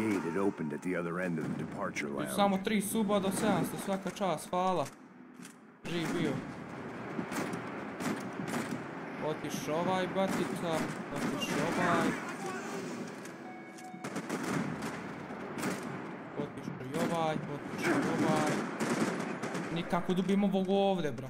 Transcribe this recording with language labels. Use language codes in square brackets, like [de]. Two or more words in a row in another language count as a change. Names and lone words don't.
[en] It opened at the other end of the departure lounge. [sr] Samo 3 suba do 700, svaka čast, hvala. Živ bio. Otiš ovaj batica, otiš ovaj. Otiš i ovaj, otiš i ovaj. Nikako dobijemo ovog ovdje, bro.